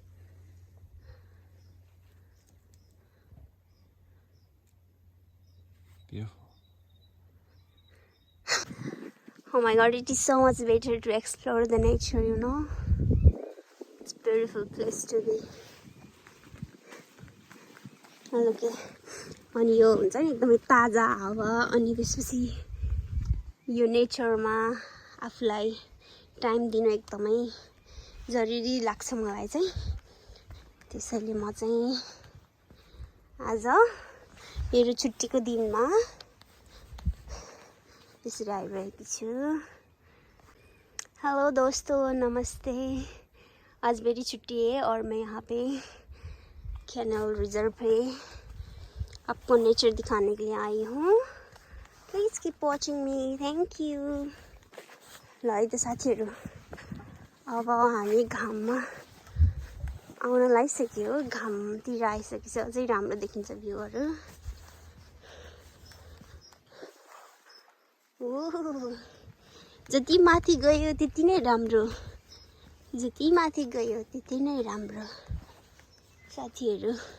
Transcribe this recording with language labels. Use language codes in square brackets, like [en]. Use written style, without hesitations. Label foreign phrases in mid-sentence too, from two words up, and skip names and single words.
[en] Beautiful. Oh my god, it is so much better to explore the nature, you know. It's a beautiful place to be. Look at, [ne] अनि यो हुन्छ नि एकदमै ताजा हावा, अनि त्यसपछि यो नेचरमा आफूलाई टाइम दिनु एकदमै जरुरी लाग्छ मलाई चाहिँ। त्यसैले म चाहिँ आज मेरो छुट्टीको दिनमा त्यसरी आइरहेकी छु। [hi] हेलो दोस्तों, नमस्ते। आज मेरी छुट्टी है और मैं यहाँ पे कैनल रिजर्व पे आपको नेचर दिखाने के लिए आई हूँ। [en] Please keep watching me. Thank you. [ne] ल है त साथीहरू, अब हामी घाममा आउन लागिसक्यो। घामतिर आइसकेपछि अझै राम्रो देखिन्छ भ्यूहरू। जति माथि गयो त्यति नै राम्रो, जति माथि गयो त्यति नै राम्रो साथीहरू।